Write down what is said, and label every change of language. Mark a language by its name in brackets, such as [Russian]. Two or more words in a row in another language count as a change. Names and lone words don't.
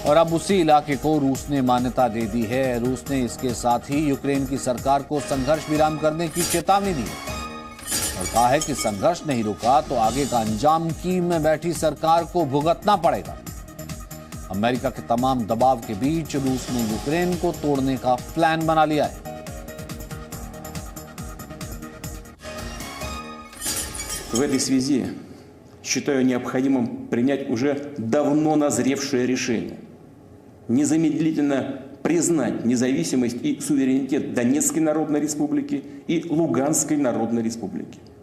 [Hindi] और अब उसी इलाके को रूस ने मान्यता दे दी है। रूस ने इसके साथ ही यूक्रेन की सरकार को संघर्ष विराम करने की चेतावनी दी है और कहा है कि संघर्ष नहीं रुका तो आगे का अंजाम कीव में बैठी सरकार को भुगतना पड़ेगा। अमेरिका के तमाम दबाव के बीच रूस ने यूक्रेन को तोड़ने का प्लान बना लिया है। [Russian] В этой связи считаю необходимым принять уже давно назревшее решение незамедлительно признать независимость и суверенитет Донецкой Народной Республики и Луганской Народной Республики.